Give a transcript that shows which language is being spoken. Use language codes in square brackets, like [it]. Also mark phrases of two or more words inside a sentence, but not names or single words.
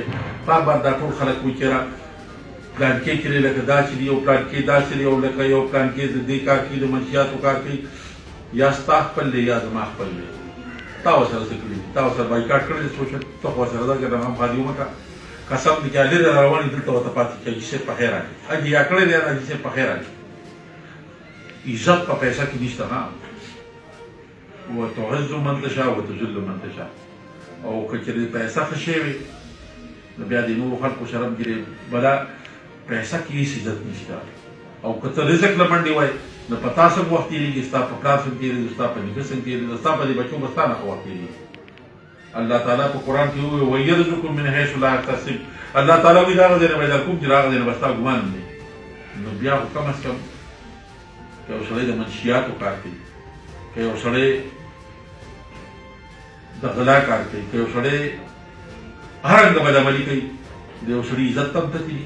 [ps] بار بار دا ټول خلک وایي چې را پلانکې چې دی لکه داسې دي او پلانکې داسې دی او لکه یو پلانکې د دې کار کوي، د منشیاتو کار کوي، یا ستا خپل دی یا زما خپل دی. تا ورسره څه کړي دي؟ تا ورسره بایکاټ کړی دی سوشل، ته خو ورسره دغه غمخواري ومه کړه. قسم دی چې لرې را روان یې دلته ورته پاتې چې حاجي صاحب په خیر راغلی، حاجي یا کړی دی حاجي صاحب په خیر راغلی. عزت په پیسه کې نشته نه، [ar] وتعز من تشاء وتذل من تشاء. [ps] او که چېرې پیسه ښه شی وي نو بیا د نورو خلکو سره هم ګیرې بله پیسه کې هېڅ عزت نشته. او که ته رزق له منډې وایې نو په تا څنګه وخت تېرېږي، ستا په پلار څنګه تېرېږي، ستا په نیکه څنګه تېرېږي، ستا په دې بچو به ستا نه ښه وخت تېرېږي. الله تعالی په قرآن کې ووایي [ar] وَيَرْزُقُكُم مِنْ حَيْثُ لَا يَحْتَسِبُ. [ps] الله تعالی وایي د هغه ځای نه به در کوم چې د هغه ځای نه به ستا ګمان دی. نو بیا خو کم از کم که یو سړی د منشیاتو کار کوي، که یو سړی د غلا کار کوي، که یو سړی هر رنګه بدعملي کوي، د یو سړي عزت ته هم تتي دي.